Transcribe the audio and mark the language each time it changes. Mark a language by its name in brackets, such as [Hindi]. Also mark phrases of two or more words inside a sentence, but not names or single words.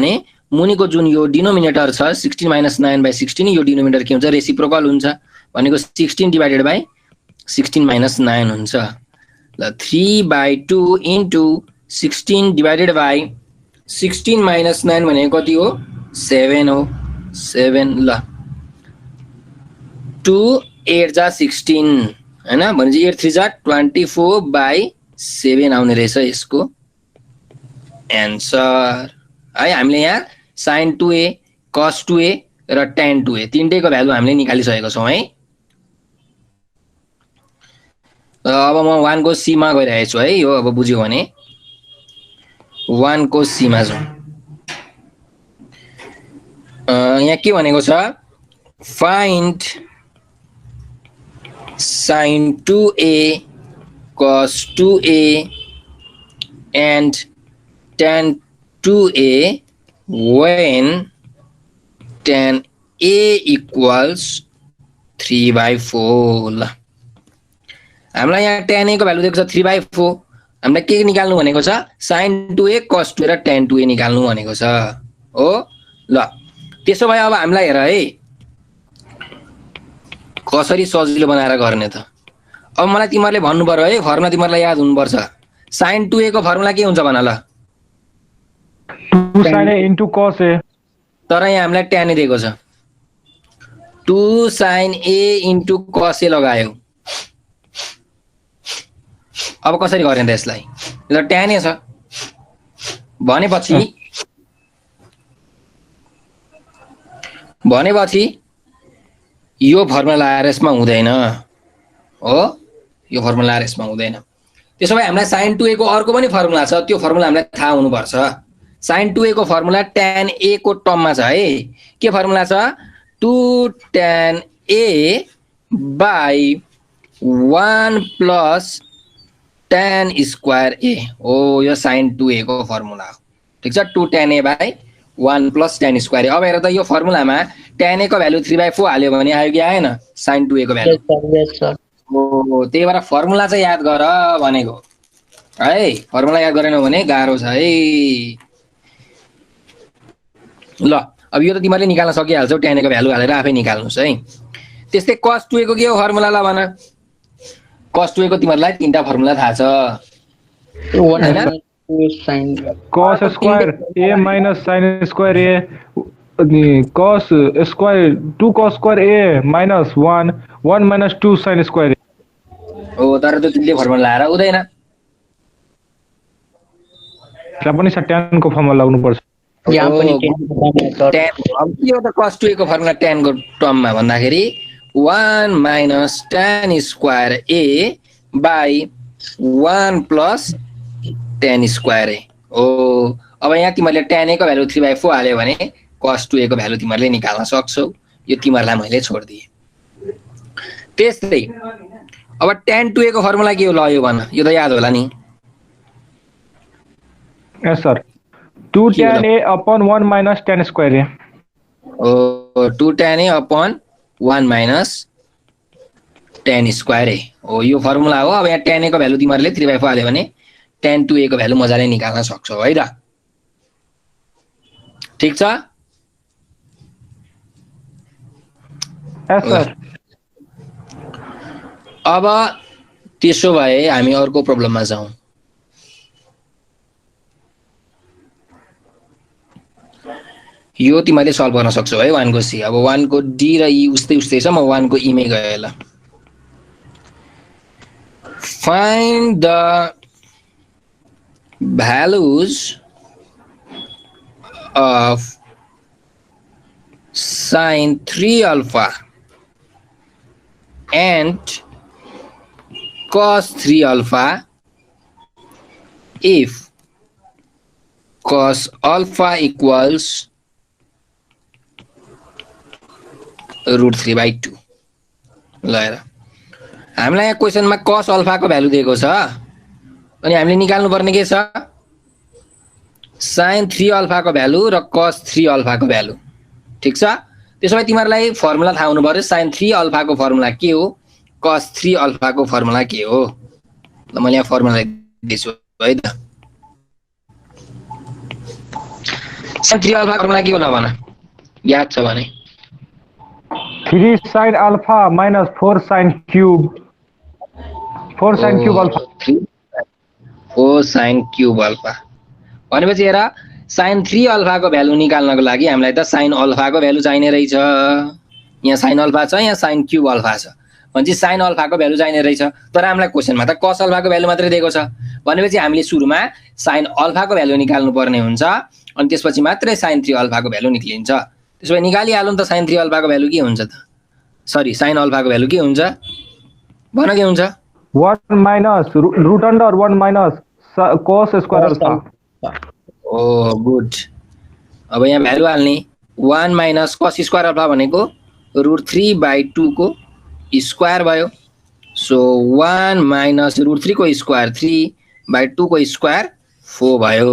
[Nepali] भने मुनिको जुन यो डिनोमिनेटर छ 16 - 9/16 यो डिनोमिनेटर के हुन्छ रेसिप्रोकल हुन्छ भनेको 16 [English] divided by 16 [Nepali] - 9 हुन्छ ल 3/2 into 16 [English] divided by 16 - 9 [Nepali] भनेको कति हो 7 हो 7 ल 2 8 जा 16 हैन भनेपछि 8 3 जा 24/7 आउने रहेछ यसको आन्सर है हामीले यहाँ sin 2a cos 2a र tan 2a तीनटैको भ्यालु हामीले निकालिसकेको छौं है अब म 1 को c मा गइरहेको छु है यो अब बुझ्यो भने [English] 1 को c मा जाउँ यहाँ के भनेको छ find sin 2a cos 2a and tan 2a when tan a equals [Nepali] 3/4 ल हामीलाई यहाँ tan a को भ्यालु दिएको छ 3/4 हामीलाई के निकाल्नु भनेको छ sin 2a cos 2a र tan 2a निकाल्नु भनेको छ हो ल त्यसो भए अब हामीलाई हेर है कसरी सजिलो बनाएर गर्ने त अब मलाई तिमीहरुले भन्नु पर्यो है फर्मुला तिमीहरुलाई याद हुनुपर्छ sin 2a को फर्मुला के हुन्छ भन ल [English] 2 sin a into cos a [Nepali] तर यहाँ हामीलाई tan a दिएको छ 2 sin a into cos a लगायो अब कसरी गर्ने त यसलाई? यो त tan छ भनेपछि यो फर्मुला लगाएर यसमा हुँदैन हो, यो फर्मुला लगाएर यसमा हुँदैन। त्यसो भए हामीलाई sin 2a को अर्को पनि फर्मुला छ, त्यो फर्मुला हामीलाई थाहा हुनुपर्छ। sin 2a को फर्मुला tan a को टर्ममा छ है। के फर्मुला छ? [English] 2 tan a by 1 plus tan square a [Nepali] हो, यो sin 2a को फर्मुला हो। ठीक छ, [English] 2 tan a by 1 plus tan square a। [Nepali] अब हेर त यो फर्मुलामा tan a को भ्यालु 3/4 हाल्यो भने आयो कि आएन sin 2a को भ्यालु? हो, त्यही भएर फर्मुला चाहिँ याद गर भनेको है। फर्मुला याद गरेनौ भने गाह्रो छ है। ल अब यो त तिमीले निकाल्न सकिहाल्छौ, tan a को भ्यालु हालेर आफै निकाल्नुस् है। त्यस्तै cos 2a को के हो फर्मुला? ल भन। cos 2a को तिमीलाई तीनटा फर्मुला थाहा छ हैन? [English] cos square a minus sin square a, cos square 2 cos square a minus 1 minus 2 sin square a। [Nepali] हो, तर त्यो तिनले फर्मुला लाएर हुँदैन। त्यसलाई पनि tan को फर्मुला लाग्नु पर्छ। यहाँ पनि tan अब के हो त cos 2a को फर्मुला tan को टर्ममा भन्दाखेरि [English] 1 minus tan square a by 1 plus tan square a [Nepali] हो। अब यहाँ तिमीले tan a को भ्यालु 3/4 हाल्यो भने cos 2a को भ्यालु तिमीले निकाल्न सक्छौ। यो तिमीलाई मैले छोड्दिए। त्यस्तै अब tan 2a को फर्मुला के हो? ल यो भन, यो त याद होला नि। [English] Yes sir, 2 tan a upon 1 minus tan square a। [Nepali] ओ [English] 2 tan a upon 1 minus tan square a [Nepali] हो, यो फर्मुला हो। अब यहाँ tan a को भ्यालु तिमीले 3/4 हाल्यो भने tan 2a को भ्यालु मजाले निकाल्न सक्छौ है त। ठीक छ? [English] Yes sir. [Nepali] अब त्यसो भए हामी अर्को प्रब्लममा जाउँ। यो तिमीले सल्भ गर्न सक्छौ है 1 को c। अब 1 को d र e उस्तै उस्तै छ, म 1 को e मै गए ल। [English] Find the values of sin 3 alpha and cos 3 alpha if cos alpha equals √3/2। [Nepali] ल हेर, हामीलाई यहाँ क्वेसनमा cos अल्फा को भ्यालु दिएको छ अनि हामीले निकाल्नु पर्ने के छ? sin 3 अल्फा को भ्यालु र cos 3 अल्फा को भ्यालु। ठीक छ? त्यसो भए तिमीलाई फर्मुला थाहा हुनु पर्यो। sin 3 अल्फा को फर्मुला के हो, cos 3 अल्फा को फर्मुला के हो? ल मैले यहाँ फर्मुला दिन्छु है त। sin 3 अल्फा फर्मुला के हो ल भन, याद छ भने? [English] 3 sin alpha minus 4 sin cube, 4 sin cube alpha। 4 sin cube alpha [Nepali] भनेपछि हेर, sin 3 अल्फा को भ्यालु निकाल्नको लागि हामीलाई त sin अल्फा को भ्यालु चाहिने रहेछ। यहाँ sin अल्फा छ, यहाँ sin cube अल्फा छ भनेपछि sin अल्फा को भ्यालु चाहिने रहेछ। तर हामीलाई क्वेसनमा त cos अल्फा को भ्यालु मात्रै दिएको छ भनेपछि हामीले सुरुमा sin अल्फा को भ्यालु निकाल्नु पर्ने हुन्छ अनि त्यसपछि मात्रै sin 3 अल्फा को भ्यालु निक्लिन्छ। त्यसो भए निकालिहालौँ त sin 3 अल्फा को भ्यालु के हुन्छ त? सरी, sin अल्फा को भ्यालु के हुन्छ भन, के हुन्छ? [English] 1 minus root under 1 minus cos square alpha। [Nepali] ओ गुड। अब यहाँ भ्यालु हाल्ने [English] 1 minus cos [Nepali] स्क्वायर अल्फा भनेको √3/2 को स्क्वायर भयो। सो [English] 1 minus √3 [Nepali] को स्क्वायर 3/2 को स्क्वायर 4 भयो।